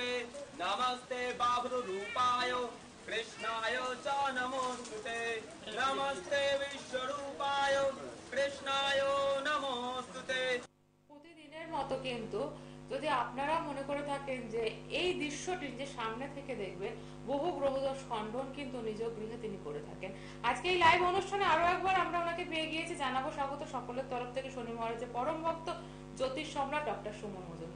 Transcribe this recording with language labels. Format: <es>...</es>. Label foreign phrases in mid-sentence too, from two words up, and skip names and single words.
<sa>नमस्ते बाबरू रूपाय कृष्णाय च नमोस्तुते। नमस्ते विश्वरूपाय कृष्णाय नमोस्तुते।</sa> <bn>প্রতিদিনের মতো কিন্তু যদি আপনারা মনে করে থাকেন যে এই দৃশ্যটি যে সামনে থেকে দেখবেন, বহু গ্রহদোষ খণ্ডন কিন্তু নিজ গৃহে তিনি করে থাকেন। আজকে এই লাইভ অনুষ্ঠানে আরো একবার আমরা ওনাকে পেয়ে গিয়েছি, জানাবো স্বাগত সকলের তরফ থেকে শনি মহারাজের পরম ভক্ত জ্যোতিষ সম্রাট ডক্টর সুমন মজুমদার।</bn>